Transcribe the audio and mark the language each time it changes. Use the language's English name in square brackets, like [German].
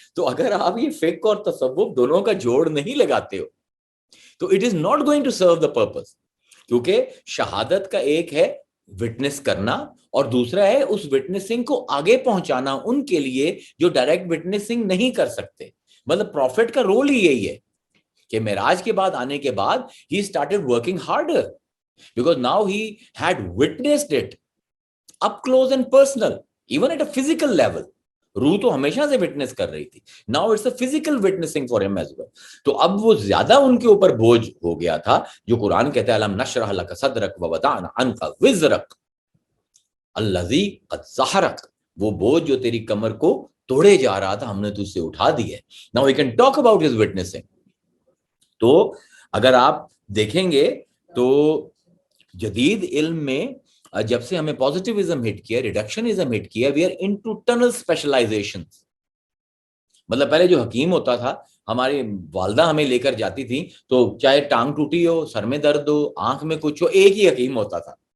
[Urdu] تو اگر آپ یہ فقہ اور تصوف دونوں کا جوڑ نہیں لگاتے ہو تو [English] It is not going to serve the purpose. [Urdu] کیونکہ شہادت کا ایک ہے وٹنس کرنا اور دوسرا ہے اس وٹنسنگ کو آگے پہنچانا ان کے لیے جو ڈائریکٹ وٹنسنگ نہیں کر سکتے. مطلب پروفٹ کا رول ہی یہی ہے کہ معراج کے بعد [English] آنے کے بعد he started working harder because now he had witnessed it up close and personal, even at a physical level. [Urdu] روح تو ہمیشہ سے وٹنس کر رہی تھی. [English] Now it's a physical witnessing for him as well. [Urdu] تو اب وہ زیادہ ان کے اوپر بوجھ ہو گیا تھا جو قرآن کہتا ہے [Arabic] الم نشرح لک صدرک ووضعنا عنک وزرک الذی قد ظہرک، [Urdu] وہ بوجھ جو تیری کمر کو توڑے جا رہا تھا ہم نے تجھ سے اٹھا دی ہے. [English] Now we can talk about his witnessing. [Urdu] تو اگر آپ دیکھیں گے تو جدید علم میں جب سے ہمیں پازیٹیوزم ہٹ کیا، ریڈکشنزم ہٹ کیا، [English] We are into tunnel specialisation. [Urdu] مطلب پہلے جو حکیم ہوتا تھا، ہماری والدہ ہمیں لے کر جاتی تھی تو چاہے ٹانگ ٹوٹی ہو، سر میں درد ہو، آنکھ میں کچھ ہو، ایک ہی حکیم ہوتا تھا.